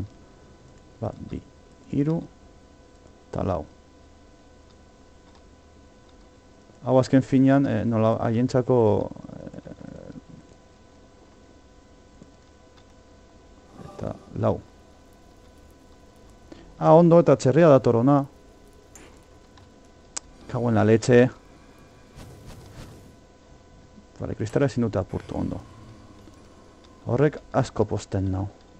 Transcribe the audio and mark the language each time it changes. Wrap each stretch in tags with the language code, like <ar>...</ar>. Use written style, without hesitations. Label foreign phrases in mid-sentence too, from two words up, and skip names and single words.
<eu>Ba, 2, 3, eta 4. Hau azken finean, nola haientzako... Eta 4. Ondo eta txerria dator ona.</eu> <es>Cago en la leche.</es> <eu>Bale, kristala ezin dute apurtu ondo. Horrek asko posten nau.</eu>